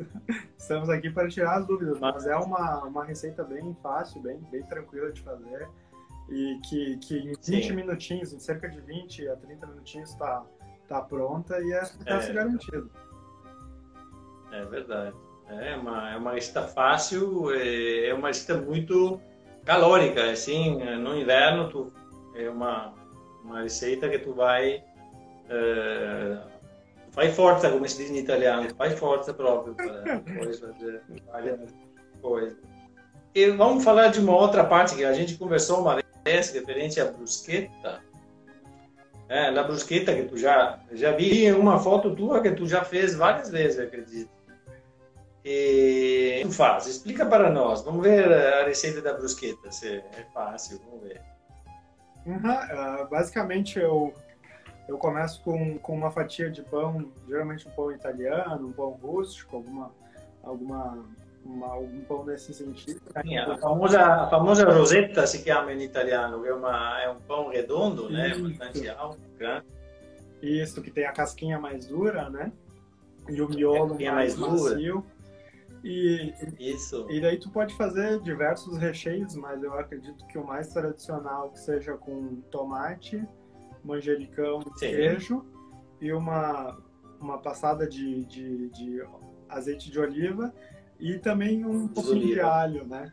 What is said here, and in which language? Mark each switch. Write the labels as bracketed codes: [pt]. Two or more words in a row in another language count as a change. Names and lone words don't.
[pt] Estamos aqui para tirar as dúvidas, mas é uma receita bem fácil, bem tranquila de fazer e que em 20 minutinhos, em cerca de 20 a 30 minutinhos tá pronta e é sucesso garantido. É verdade. É uma receita fácil, é uma receita muito calórica, assim, no inverno é uma receita que tu [it] fai forza, come si dice in italiano, fai forza proprio [pt] para depois fazer várias coisas. E vamos falar de uma outra parte que a gente conversou uma vez, referente à bruschetta. A bruschetta que tu já vi uma foto tua que tu já fez várias vezes, acredito. E tu faz, explica para nós. Vamos ver a receita da bruschetta, se é fácil, vamos ver. Basicamente eu começo com uma fatia de pão, geralmente um pão italiano, um pão rústico, algum pão nesse sentido. A famosa [it] rosetta si chiama in italiano, [pt] que é um pão redondo, né? Bastante alto, grande. Isso, que tem a casquinha mais dura, né? E o miolo mais macio. Isso. E daí tu pode fazer diversos recheios, mas eu acredito que o mais tradicional que seja com tomate, manjericão, queijo e uma passada de azeite de oliva e também um pouquinho de alho, né?